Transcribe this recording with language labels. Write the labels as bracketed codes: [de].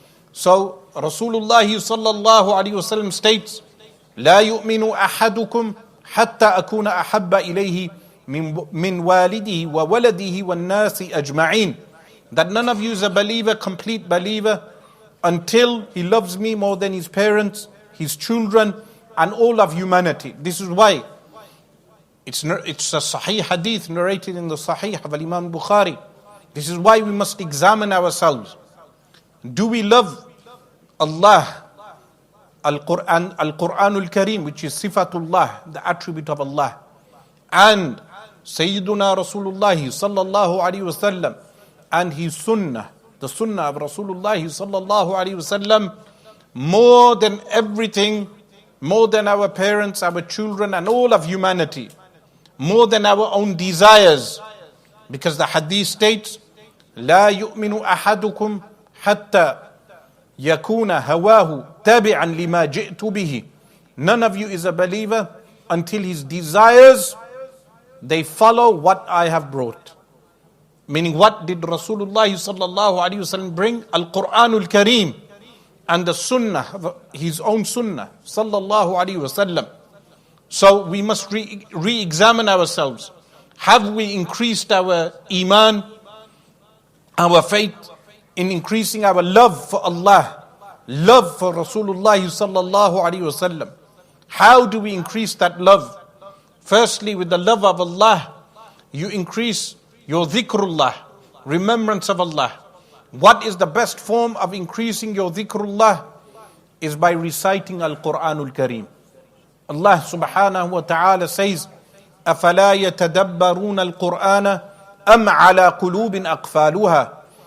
[en] So Rasulullah sallallahu alaihi wasallam states, [ar] لا يؤمن أحدكم حتى أكون أحب إليه من والده وولده والناس أجمعين. [en] That none of you is a believer, complete believer, until he loves me more than his parents, his children, and all of humanity. This is why it's a Sahih Hadith narrated in the Sahih of Imam Bukhari. This is why we must examine ourselves. Do we love Allah, Al-Qur'an al-Kareem, which is Sifatullah, the attribute of Allah, and Sayyiduna Rasulullah sallallahu alayhi wasallam, and His Sunnah, the Sunnah of Rasulullah sallallahu alayhi wasallam, more than everything, more than our parents, our children, and all of humanity, more than our own desires? Because the Hadith states, [ar] لا يؤمن أحدكم حتى يكون هواه تابعا لما جئت به. [en] None of you is a believer until his desires, they follow what I have brought. Meaning, what did Rasulullah sallallahu alaihi wasallam bring? Al-Qur'anul Kareem and the Sunnah, his own Sunnah sallallahu alaihi wasallam. So we must re-examine ourselves. Have we increased our Iman, our faith, in increasing our love for Allah, love for Rasulullah sallallahu alaihi wasallam? How do we increase that love? Firstly, with the love of Allah, you increase your dhikrullah, remembrance of Allah. What is the best form of increasing your dhikrullah? Is by reciting Al-Qur'anul Kareem. Allah subhanahu wa ta'ala says, [ar] أَفَلَا يَتَدَبَّرُونَ الْقُرْآنَ أَمْ عَلَى قُلُوبٍ أَقْفَالُهَا.